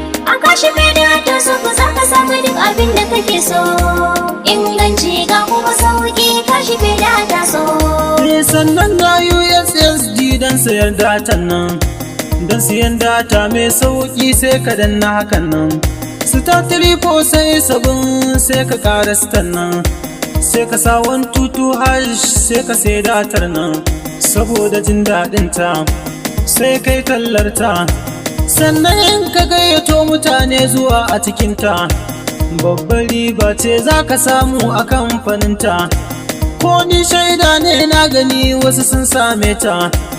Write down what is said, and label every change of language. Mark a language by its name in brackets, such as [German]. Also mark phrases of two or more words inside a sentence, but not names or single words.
[Hausa] A Kashfe Data Shop za ka samu duk abin da kake so. Inganci ga kuma sauƙi Kashfe Data Shop. Eh, sannan ga U S S D don sayar data nan. Don siyan data mai sauƙi sai ka danna hakan nan. [English] Star triple seven seven [Hausa] sai ka ƙara star nan. Sai ka sa [English] one two two hash [Hausa] sai ka sai datar nan. Saboda jin daɗin ta, sai kai kallar ta. Sannan in ka gayyato mutane zuwa a cikin ta, babbar riba ce za ka samu a kamfanin ta. Ko ni shaida ne na gani wasu sun same ta.